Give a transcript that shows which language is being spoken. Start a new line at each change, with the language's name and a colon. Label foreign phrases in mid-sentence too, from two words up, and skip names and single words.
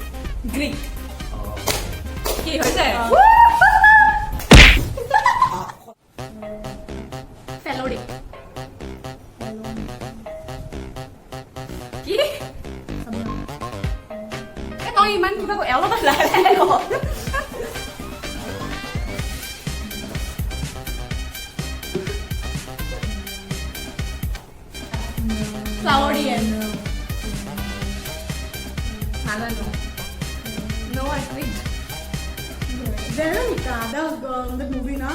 Assamese: গ্ৰীক কি হৈছে ফেলোৰিক কি তই ইমান কিবা অলপ লাহে লাহে ক Flowerian.
English: I don't know. No, I quit. Veronica, that movie now.